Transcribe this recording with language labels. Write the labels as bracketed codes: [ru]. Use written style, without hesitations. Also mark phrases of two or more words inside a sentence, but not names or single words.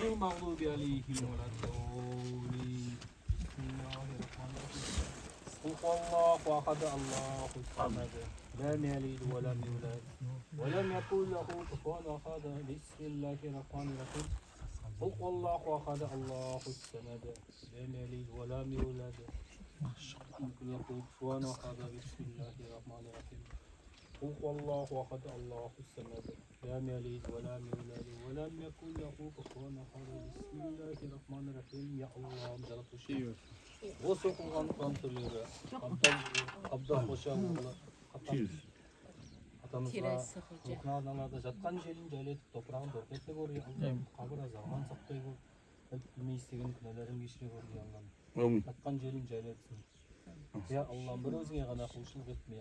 [ar] المغضوب عليهم ولا الضالين بسم الله الرحمن الرحيم قل هو الله أحد الله الصمد لم يلد ولم يولد ولم يكن له كفوا أحد بسم الله الرحمن الرحيم قل هو الله أحد الله الصمد لم يلد ولم يولد كفوا أحد بسم الله الرحمن الرحيم قل هو الله أحد الله الصمد لم يلد ولم يولد ولم يكن له كفوا أحد بسم الله الرحمن الرحيم يا الله جل شيء [kk] осы оқылған құран сүрелері абдал қошанұлы атамызға рухына арналады. Жатқан жерін жайлатып топырағын торқетте көр я Аллах, қабір азабынан сақтай көр, білмей істеген күнәләрін кешіре көр я Аллах. Жатқан жерін жайлатсын я Аллах, бір өзіңе ғана құлшылық етме.